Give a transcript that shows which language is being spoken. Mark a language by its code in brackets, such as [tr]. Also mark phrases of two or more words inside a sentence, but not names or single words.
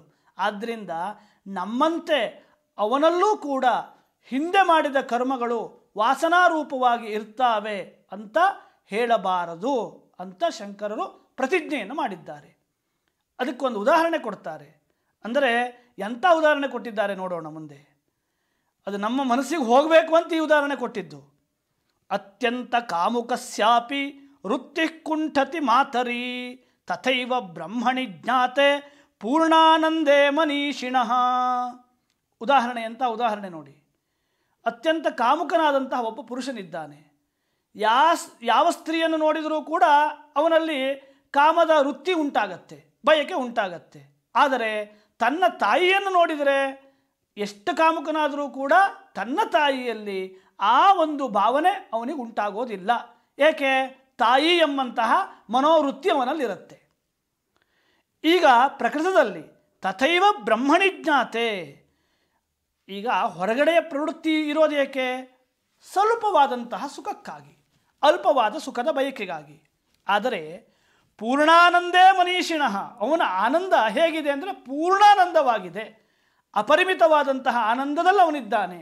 [kn] ಆದ್ದರಿಂದ ನಮ್ಮಂತೆ ಅವನಲ್ಲೂ ಕೂಡ ಹಿಂದೆ ಮಾಡಿದ ಕರ್ಮಗಳು ವಾಸನಾರೂಪವಾಗಿ ಇರ್ತಾವೆ ಅಂತ ಹೇಳಬಾರದು ಅಂತ ಶಂಕರರು ಪ್ರತಿಜ್ಞೆಯನ್ನು ಮಾಡಿದ್ದಾರೆ. ಅದಕ್ಕೊಂದು ಉದಾಹರಣೆ ಕೊಡ್ತಾರೆ. ಅಂದರೆ ಎಂಥ ಉದಾಹರಣೆ ಕೊಟ್ಟಿದ್ದಾರೆ ನೋಡೋಣ ಮುಂದೆ. ಅದು ನಮ್ಮ ಮನಸ್ಸಿಗೆ ಹೋಗಬೇಕು ಅಂತ ಈ ಉದಾಹರಣೆ ಕೊಟ್ಟಿದ್ದು. [sa] ಅತ್ಯಂತ ಕಾಮುಕಸ್ಯಾಪಿ ವೃತ್ತಿ ಕುಂಠತಿ ಮಾತರಿ ತಥೈವ ಬ್ರಹ್ಮಣಿ ಜ್ಞಾತೆ ಪೂರ್ಣಾನಂದೇ ಮನೀಷಿಣಃ. [kn] ಉದಾಹರಣೆ ಅಂತ ಉದಾಹರಣೆ ನೋಡಿ. ಅತ್ಯಂತ ಕಾಮುಕನಾದಂತಹ ಒಬ್ಬ ಪುರುಷನಿದ್ದಾನೆ. ಯಾವ ಸ್ತ್ರೀಯನ್ನು ನೋಡಿದರೂ ಕೂಡ ಅವನಲ್ಲಿ ಕಾಮದ ವೃತ್ತಿ ಉಂಟಾಗತ್ತೆ, ಬಯಕೆ ಉಂಟಾಗತ್ತೆ. ಆದರೆ ತನ್ನ ತಾಯಿಯನ್ನು ನೋಡಿದರೆ ಎಷ್ಟು ಕಾಮುಕನಾದರೂ ಕೂಡ ತನ್ನ ತಾಯಿಯಲ್ಲಿ ಆ ಒಂದು ಭಾವನೆ ಅವನಿಗೆ ಉಂಟಾಗೋದಿಲ್ಲ. ಏಕೆ? ತಾಯಿ ಎಂಬಂತಹ ಮನೋವೃತ್ತಿ ಅವನಲ್ಲಿರುತ್ತೆ. ಈಗ ಪ್ರಕೃತದಲ್ಲಿ [sa] ತಥೈವ ಬ್ರಹ್ಮಣಿ ಜ್ಞಾತೆ. [kn] ಈಗ ಹೊರಗಡೆಯ ಪ್ರವೃತ್ತಿ ಇರೋದೇಕೆ? ಸ್ವಲ್ಪವಾದಂತಹ ಸುಖಕ್ಕಾಗಿ, ಅಲ್ಪವಾದ ಸುಖದ ಬಯಕೆಗಾಗಿ. ಆದರೆ [sa] ಪೂರ್ಣಾನಂದೇ ಮನೀಷಿಣಃ, [kn] ಅವನ ಆನಂದ ಹೇಗಿದೆ ಅಂದರೆ ಪೂರ್ಣಾನಂದವಾಗಿದೆ, ಅಪರಿಮಿತವಾದಂತಹ ಆನಂದದಲ್ಲಿ ಅವನಿದ್ದಾನೆ.